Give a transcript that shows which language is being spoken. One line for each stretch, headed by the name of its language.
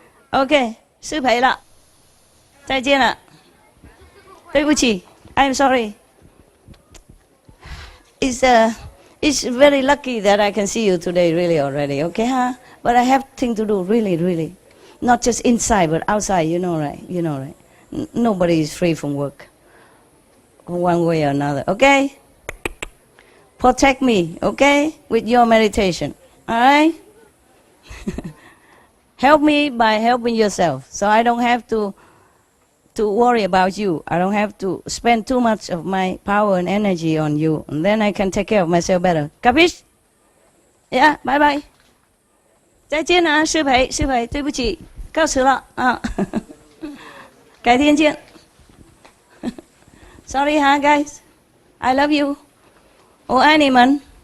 Chinese: OK， 失陪了，再见了，对不起 ，
English: I'm sorry。 It's very lucky that I can see you today, really already, okay, huh? But I have thing to do, really. Not just inside, but outside, you know, right? Nobody is free from work, one way or another, okay? Protect me, okay, with your meditation, all right? Help me by helping yourself, so I don't have to worry about you. I don't have to spend too much of my power and energy on you, and then I can take care of myself better. Capish? Yeah, bye bye.
Chinese: 再见啊，师培，对不起，告辞了啊，改天见。
English: Sorry, huh, guys? I love you.
Chinese: 我爱你们。